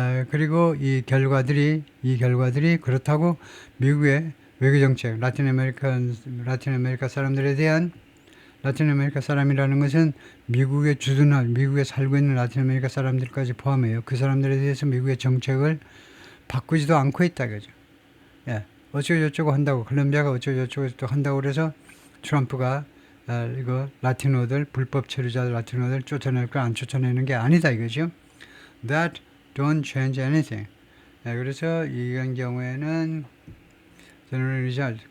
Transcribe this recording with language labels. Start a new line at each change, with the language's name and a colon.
Korean: 그리고 이 결과들이 그렇다고 미국의 외교 정책, 라틴 아메리카 사람들에 대한 라틴 아메리카 사람이라는 것은 미국에 미국에 살고 있는 라틴 아메리카 사람들까지 포함해요. 그 사람들에 대해서 미국의 정책을 바꾸지도 않고 있다 그죠. 예, 어쩌고저쩌고 한다고 콜롬비아가 어쩌고저쩌고 또 한다고 그래서 트럼프가 이거 라티노들 불법 체류자들 라티노들 쫓아낼 거 안 쫓아내는 게 아니다 이거죠.
English: That don't change anything.
Korean: 그래서 이런 경우에는
English: general result.